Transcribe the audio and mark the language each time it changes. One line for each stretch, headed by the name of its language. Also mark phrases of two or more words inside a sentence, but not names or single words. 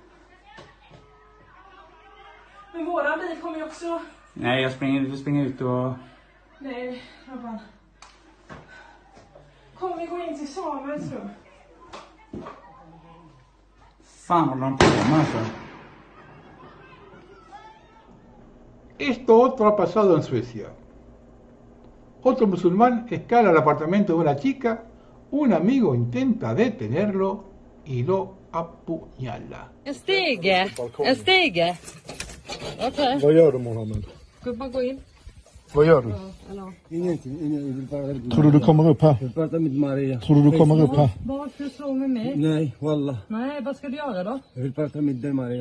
Swedish: Men våran bil kommer ju också. Nej, jag springer ut och... Nej, Robban. Kom, vi går in till Samuels rum. Fan håller de på med alltså?
Spanish: Esto otro ha pasado en Suecia. Otro musulmán escala el apartamento de una chica, un amigo intenta detenerlo y lo apuñala.
Swedish: En stege. Okej. Vad gör du, Mohammed? Ska man gå in? Vad gör du? Ingenting. Tror du kommer upp här? Jag pratar med Maria. Tror du kommer upp här? Varför slå med mig? Nej, wallah. Nej, vad ska du göra då? Jag vill prata med dig, Maria.